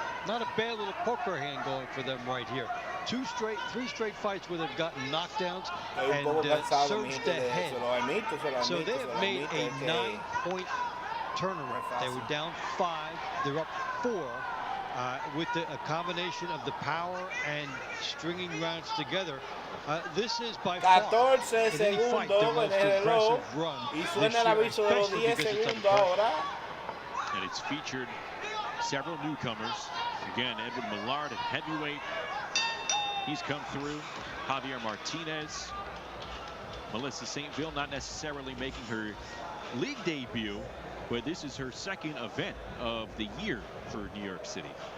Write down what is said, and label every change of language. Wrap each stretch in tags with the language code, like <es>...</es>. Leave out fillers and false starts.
<en>Not a bad little poker hand going for them right here. 3 straight fights where they've gotten knockdowns and surged ahead. So they have made a 9-point turnaround. They were down 5. They're up 4 with a combination of the power and stringing rounds together. This is by far</en> <es>14 segundos en el reloj y suena el aviso de los 10 segundos ahora.</es> <en>And it's featured several newcomers. Again, Edwin Millard at heavyweight. He's come through. Javier Martinez. Melissa St. Ville not necessarily making her league debut, but this is her 2nd event of the year for New York City.</en>